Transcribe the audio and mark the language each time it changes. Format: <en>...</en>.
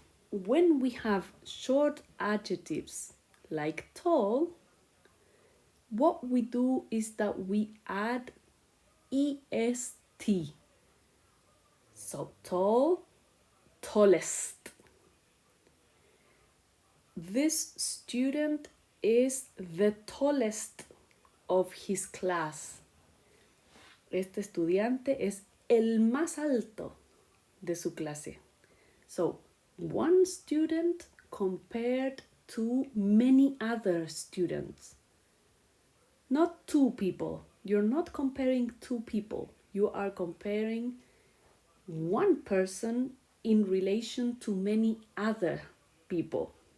<en>When we have short adjectives like tall, what we do is that we add est. So tall, tallest. This student is the tallest of his class.</en> <es>Este estudiante es el más alto de su clase.</es> <en>So, one student compared to many other students. Not two people. You're not comparing two people. You are comparing one person in relation to many other people.</en>